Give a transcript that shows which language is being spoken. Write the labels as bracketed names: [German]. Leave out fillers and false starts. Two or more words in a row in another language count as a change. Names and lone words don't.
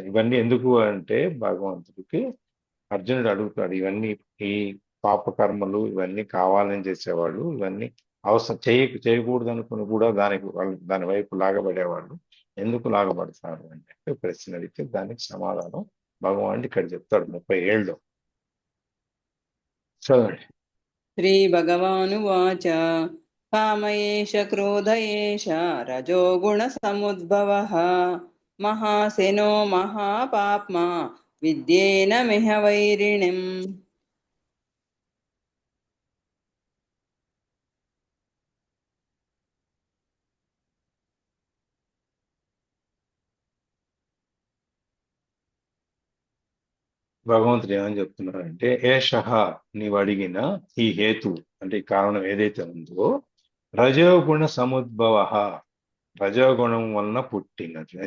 [Telugu] ఇవన్నీ ఎందుకు అంటే భగవంతుడికి అర్జునుడు అడుగుతాడు, ఇవన్నీ ఈ పాపకర్మలు ఇవన్నీ కావాలని చేసేవాళ్ళు, ఇవన్నీ అవసరం చేయకూడదు అనుకుని కూడా దాని వైపు లాగబడేవాళ్ళు ఎందుకు లాగబడతారు అంటే ప్రశ్న అడిగితే దానికి సమాధానం భగవానుడు ఇక్కడ చెప్తాడు 30 ఏళ్ళు. చదవండి. [Sanskrit] శ్రీ భగవానువాచ काम एष क्रोध एष रजोगुणसमुद्भवः महासेनो महापाप्मा विद्येनमिह वैरिणिम्. [Telugu] భగవంతుడు ఏమని చెప్తున్నారంటే ఏషః నీవు అడిగిన ఈ హేతు అంటే ఈ కారణం ఏదైతే ఉందో [Sanskrit] రజోగుణ సముద్భవ [Telugu] రజోగుణం వలన పుట్టినది.